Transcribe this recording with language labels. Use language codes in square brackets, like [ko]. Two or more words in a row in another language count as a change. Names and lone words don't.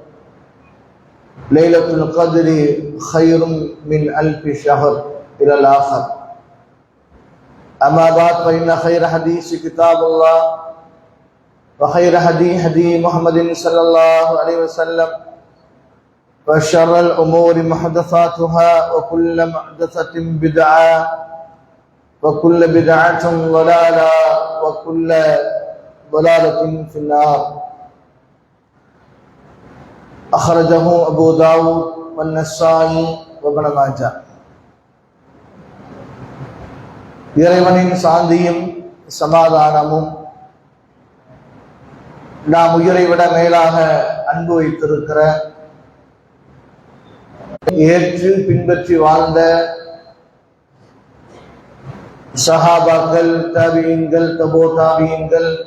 [ar] ليلة القدر خير من 1000 شهر إلى الآخر أما بعد فإن خير حديث كتاب الله وخير هدي محمد صلى الله عليه وسلم وشر الأمور محدثاتها وكل محدثة بدعة وكل بدعة ضلالة وكل ضلالة في النار أخرجه أبو داود والنسائي وابن ماجه [ta] இறைவனின் சாந்தியும் சமாதானமும் நாம் உயிரை விட மேலாக அன்பு வைத்திருக்கிற ஏற்று பின்பற்றி வாழ்ந்த சஹாபாக்கள், தாபியீன்கள், தபோ தாபியீன்கள்,